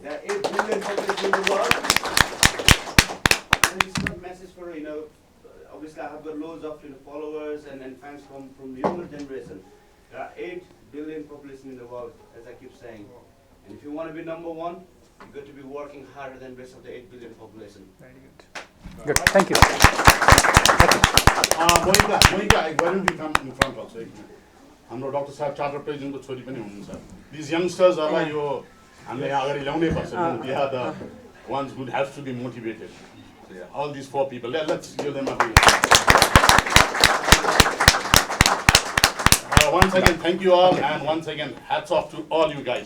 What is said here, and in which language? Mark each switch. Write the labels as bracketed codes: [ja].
[en] There are 8 billion population in the world. And it's not a message for, obviously I have got loads of followers and fans from the younger generation. There are 8 billion population in the world, as I keep saying. And if you want to be number one, you've got to be working harder than the rest of the 8 billion population. Very good. Good. Thank you. Monica, why don't you come in front also? [ne] हाम्रो doctor साहब charter प्रेसिडेन्टको छोरी पनि हुनुहुन्छ this यंगस्टर्सहरूलाई यो हामीले यहाँ अगाडि ल्याउनै पर्छ [en] They are the ones who have to be motivated. All these 4 people, let's give them a hand. Once again, thank you all, and once again, hats off to all you guys.